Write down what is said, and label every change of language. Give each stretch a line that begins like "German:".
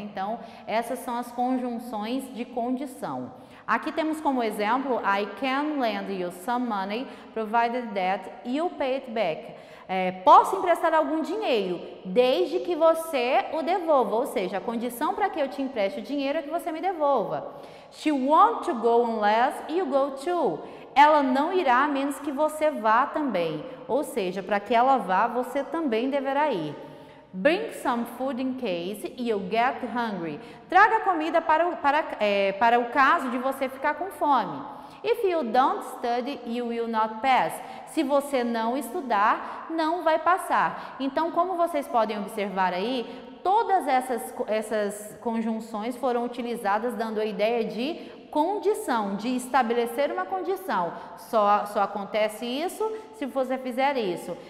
Portuguese: Então, essas são as conjunções de condição. Aqui temos como exemplo,
English: I can lend you some money, provided that you pay it back.
Portuguese: Posso emprestar algum dinheiro, desde que você o devolva, ou seja, a condição para que eu te empreste o dinheiro é que você me devolva.
English: She won't to go unless you go too.
Portuguese: Ela não irá a menos que você vá também, ou seja, para que ela vá, você também deverá ir.
English: Bring some food in case you get hungry.
Portuguese: Traga comida para o caso de você ficar com fome.
English: If you don't study, you will not pass.
Portuguese: Se você não estudar, não vai passar. Então, como vocês podem observar aí, todas essas conjunções foram utilizadas dando a ideia de condição, de estabelecer uma condição. Só acontece isso se você fizer isso.